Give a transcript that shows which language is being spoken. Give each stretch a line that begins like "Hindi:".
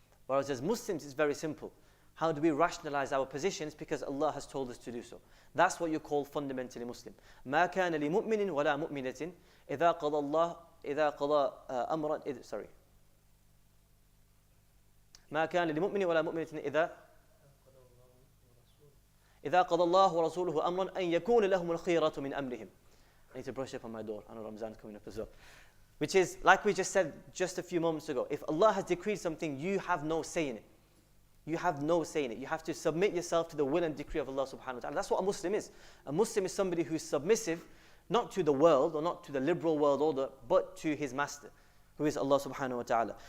English: Whereas as Muslims, it's very simple. How do we rationalize our positions? Because Allah has told us to do so. That's what you call fundamentally Muslim.
Arabic: ما كان لمؤمن ولا مؤمنة إذا قضى أمرا
English: sorry.
Arabic: ما كان لمؤمن ولا مؤمنة إذا قضى الله ورسوله أمرا أن يكون لهم الخيرة من أمرهم.
English: I need to brush up on my door. I know Ramzan's coming up as well. Which is, like we just said just a few moments ago, if Allah has decreed something, you have no say in it. You have no say in it. You have to submit yourself to the will and decree of Allah subhanahu wa ta'ala. That's what a Muslim is. A Muslim is somebody who is submissive, not to the world or not to the liberal world order, but to his master, who is Allah subhanahu wa ta'ala.